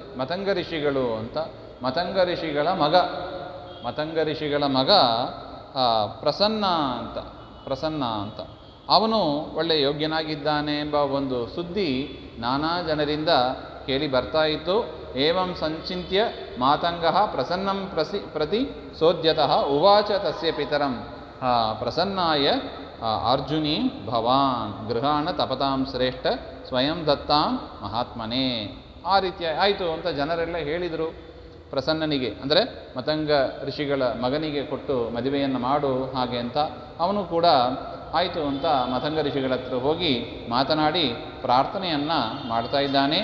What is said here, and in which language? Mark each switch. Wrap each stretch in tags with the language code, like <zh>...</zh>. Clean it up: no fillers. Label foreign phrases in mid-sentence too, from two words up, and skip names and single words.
<kn>ಮತಂಗ ಋಷಿಗಳು ಅಂತ, ಮತಂಗ ಋಷಿಗಳ ಮಗ ಪ್ರಸನ್ನ ಅಂತ ಅವನು ಒಳ್ಳೆ ಯೋಗ್ಯನಾಗಿದ್ದಾನೆ ಎಂಬ ಒಂದು ಸುದ್ದಿ ನಾನಾ ಜನರಿಂದ ಕೇಳಿ ಬರ್ತಾ ಇತ್ತು.</kn> <sa>ಏವಂ ಸಂಚಿತ್ಯ ಮಾತಂಗಃ ಪ್ರಸನ್ನಂ ಪ್ರತಿ ಸೋದ್ಯತಃ ಉವಾಚ ತಸ್ಯ ಪಿತರಂ ಪ್ರಸನ್ನಾಯ ಅರ್ಜುನಿ ಭವಾನ್ ಗೃಹಾಣ ತಪತಾಂ ಶ್ರೇಷ್ಠ ಸ್ವಯಂ ದತ್ತಾಂ ಮಹಾತ್ಮನೇ.</sa> <kn>ಆ ರೀತಿಯ ಆಯಿತು ಅಂತ ಜನರೆಲ್ಲ ಹೇಳಿದರು ಪ್ರಸನ್ನನಿಗೆ, ಅಂದರೆ ಮತಂಗ ಋಷಿಗಳ ಮಗನಿಗೆ ಕೊಟ್ಟು ಮದುವೆಯನ್ನು ಮಾಡು ಹಾಗೆ ಅಂತ. ಅವನು ಕೂಡ ಆಯಿತು ಅಂತ ಮತಂಗ ಋಷಿಗಳ ಹತ್ರ ಹೋಗಿ ಮಾತನಾಡಿ ಪ್ರಾರ್ಥನೆಯನ್ನು ಮಾಡ್ತಾ ಇದ್ದಾನೆ.</kn>